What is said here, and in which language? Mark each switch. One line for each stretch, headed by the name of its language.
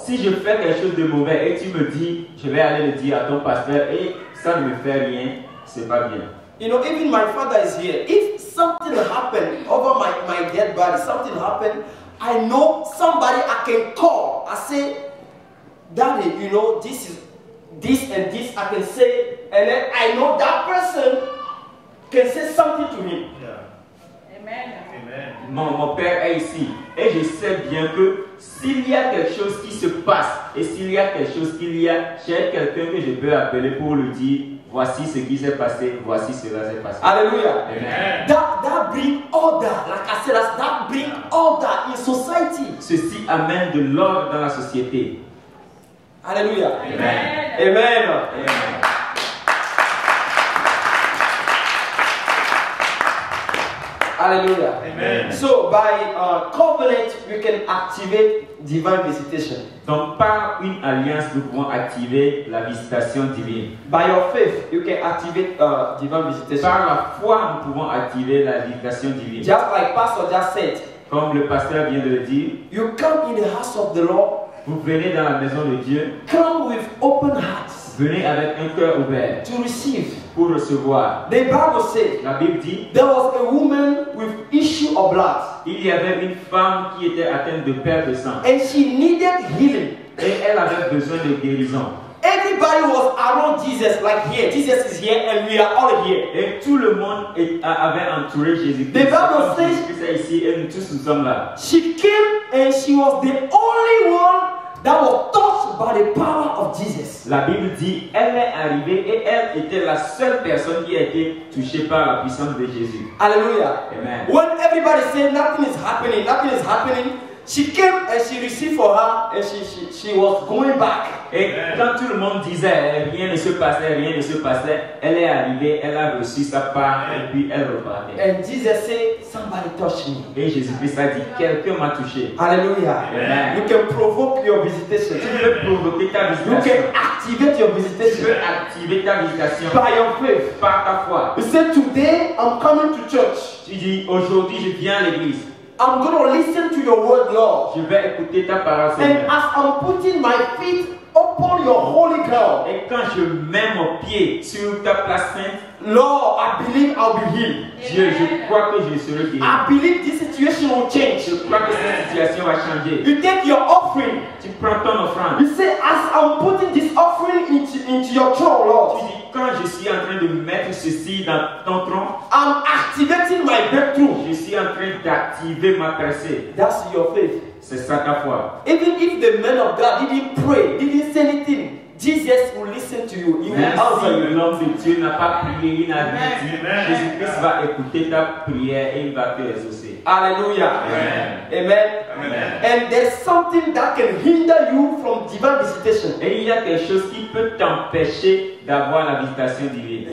French: Si je fais quelque chose de mauvais et tu me dis, je vais aller le dire à ton pasteur et ça ne me fait rien, c'est pas bien.
English: You know, even my father is here. If something happened over my dead body, something happened, I know somebody I can call. I say, Daddy, you know, this is this and this I can say, and then I know that person can say something to me. yeah, Amen. Amen,
French: Mon père est ici et je sais bien que s'il y a quelque chose qui se passe et s'il y a quelque chose j'ai quelqu'un que je peux appeler pour lui dire voici ce qui s'est passé, voici cela s'est passé. Hallelujah. Amen.
English: That bring order, like I said, that bring order in society.
French: Ceci amène de l'ordre dans la société. Hallelujah. Amen. Amen. Amen. Hallelujah. Amen.
English: So by covenant, we can activate divine visitation.
French: Donc par une alliance, nous pouvons activer la visitation divine.
English: By your faith, you can activate divine visitation.
French: Par la foi, nous pouvons activer la visitation divine.
English: Just like Pastor just said,
French: Comme le pasteur vient de le dire,
English: you come in the house of the Lord,
French: vous venez dans la maison de Dieu,
English: come with open hearts
French: venez avec un cœur ouvert
English: to receive.
French: pour recevoir.
English: The Bible says
French: La Bible dit,
English: there was a woman with issue of blood,
French: il y avait une femme qui était atteinte de perte de sang
English: and she needed healing.
French: et elle avait besoin de guérison.
English: Everybody was around Jesus, like here. Jesus is here, and we are all here.
French: Et tout le monde avait entouré Jésus-Christ.
English: The Bible says-
French: Jésus-Christ est ici et nous tous nous sommes là.
English: She came and she was the only one that was touched by the power of Jesus.
French: La Bible dit, elle est arrivée et elle était la seule personne qui a été touchée par la puissance de Jésus. Hallelujah. Amen.
English: When everybody said nothing is happening, she came and she received for her, and she was going back.
French: Et quand tout le monde disait rien ne se passait, elle est arrivée, elle a reçu sa part et puis elle repartait.
English: And Jesus said, somebody touched me.
French: Et Jésus-Christ a dit, quelqu'un m'a touché. Hallelujah. Amen.
English: You can provoke your visitation.
French: Tu peux provoquer ta
English: You
French: visitation.
English: can activate your
French: Tu
English: visitation
French: peux activer ta visitation
English: by your faith.
French: par ta foi.
English: You said, today I'm coming to church.
French: Tu dis, aujourd'hui je viens à l'église.
English: I'm going to listen to your word, Lord.
French: Je vais écouter ta parole,
English: And
French: Seigneur.
English: as I'm putting my feet upon your holy ground,
French: Et quand je mets mon pied sur ta place sainte,
English: Lord, I believe I'll be healed.
French: Dieu, je crois que je serai guéri.
English: I believe this situation will change.
French: Je crois que cette situation va changer.
English: You take your offering.
French: Tu prends ton offrande.
English: You say, as I'm putting this offering into your throne,
French: Tu
English: Lord,
French: dis, quand je suis en train de mettre ceci dans ton tronc,
English: I'm activating my breakthrough.
French: je suis en train d'activer ma percée.
English: That's your faith.
French: C'est ça ta foi.
English: Even if the man of God didn't pray, didn't say anything, Jesus will listen to you. He will
French: Même
English: answer
French: si
English: you.
French: l'homme de Dieu n'a pas prié, il n'a rien dit, Jésus-Christ va écouter ta prière et il va te exaucer. Hallelujah. Amen. Amen. Amen.
English: And there's something that can hinder you from divine visitation.
French: Et il y a quelque chose qui peut t'empêcher d'avoir la visitation divine.